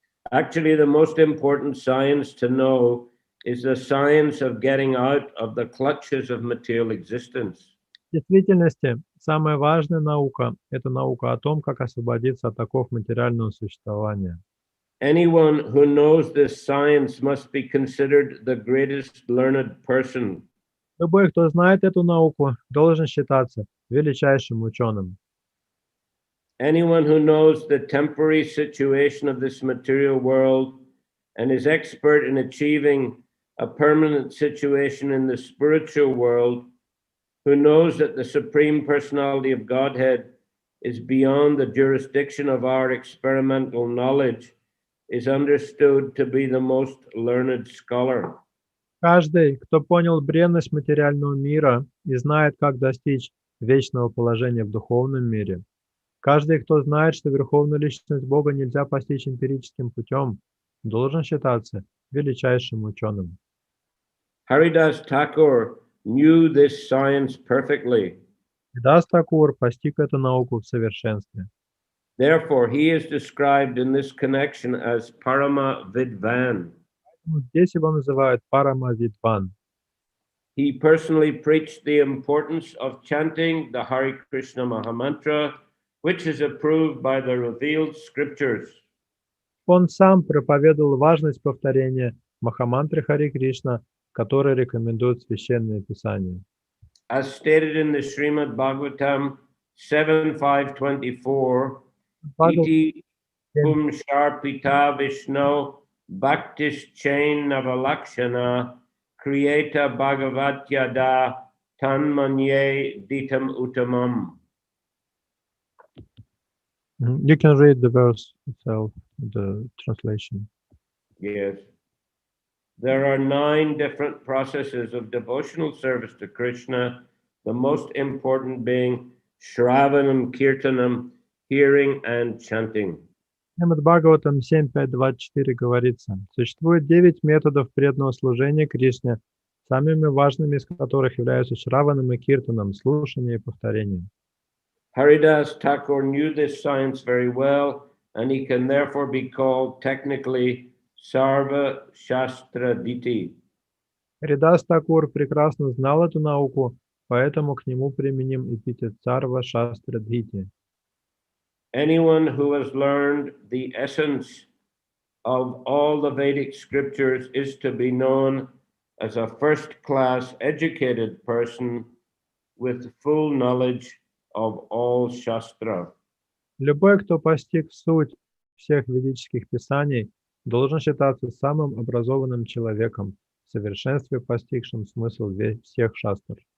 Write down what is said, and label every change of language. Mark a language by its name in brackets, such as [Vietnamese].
[English] Actually, the most important science to know is the science of getting out of the clutches of material existence. [Russian] В действительности, самая важная наука – это наука о том, как освободиться от оков материального существования. [English] Anyone who knows this science must be considered the greatest learned person. [Russian] Любой, кто знает эту науку, должен считаться величайшим ученым. [English] Anyone who knows the temporary situation of this material world and is expert in achieving a permanent situation in the spiritual world, who knows that the Supreme Personality of Godhead is beyond the jurisdiction of our experimental knowledge, is understood to be the most learned scholar. [Russian] Каждый, кто понял бренность материального мира и знает, как достичь вечного положения в духовном мире, каждый, кто знает, что верховную личность Бога нельзя постичь эмпирическим путем, должен считаться величайшим ученым. [English] Haridas Thakur knew this science perfectly. [Russian] Харидас Такур постиг эту науку в совершенстве. [English] Therefore, he is described in this connection as Parama Vidvan. [Russian] Здесь его называют Парама Видван. [English] He personally preached the importance of chanting the Hare Krishna Mahamantra, which is approved by the revealed scriptures. [Russian] Он сам проповедовал важность повторения Махамантры Харе Кришна, которые рекомендуют Священное Писание. [English] As stated in the Srimad Bhagavatam 7.5.24, [Sanskrit] Iti Pum Sharpita Vishnu Bhaktish Chain Navalakshana Kriyeta Bhagavatyada Tanmanye Ditam Uttamam. [English] You can read the verse itself, the translation. Yes. There are 9 different processes of devotional service to Krishna, the most important being Shravanam, Kirtanam, hearing and chanting. [Russian] Шримад Бхагаватам 7.5.24 говорится, существует 9 методов преданного служения Кришне, самыми важными из которых являются Шраваном и Киртаном, слушание и повторение. [English] Haridas Thakur knew this science very well, and he can therefore be called technically Sarva Shastra Diti. [Russian] Харидас Такур прекрасно знал эту науку, поэтому к нему применим эпитет Сарва Шастра Дхити. [English] Anyone who has learned the essence of all the Vedic scriptures is to be known as a first-class educated person with full knowledge of all Shastra. [Russian] Любой, кто постиг суть всех ведических писаний, должен считаться самым образованным человеком, в совершенстве постигшим смысл всех шастр.